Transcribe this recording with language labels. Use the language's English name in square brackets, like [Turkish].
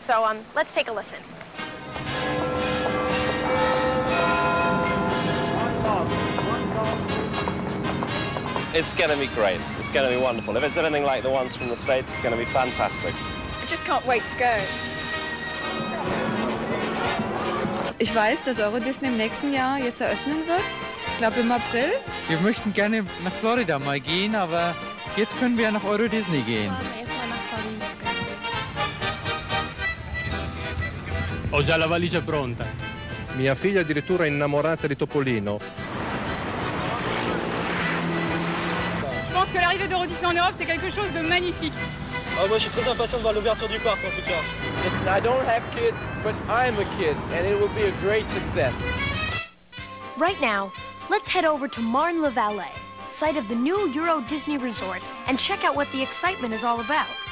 [English] So let's take a listen. It's going to be great. It's going to be wonderful. If it's anything like the ones from the States, it's going to be fantastic. I just can't wait to go. [German] Ich weiß, dass Euro Disney im nächsten Jahr jetzt eröffnen wird. Ich glaube im April. Wir möchten gerne nach Florida mal gehen, aber jetzt können wir ja nach Euro Disney gehen. [Italian] Ho già la valigia pronta. Mia figlia addirittura è innamorata di Topolino. [French] Je pense que l'arrivée d'Euro Disney en Europe, c'est quelque chose de magnifique. Oh, moi, je suis très impatient de voir l'ouverture du parc, en tout cas. [English] I don't have kids, but I'm a kid, and it will be a great success. Right now, let's head over to Marne-la-Vallée, site of the new Euro Disney Resort, and check out what the excitement is all about.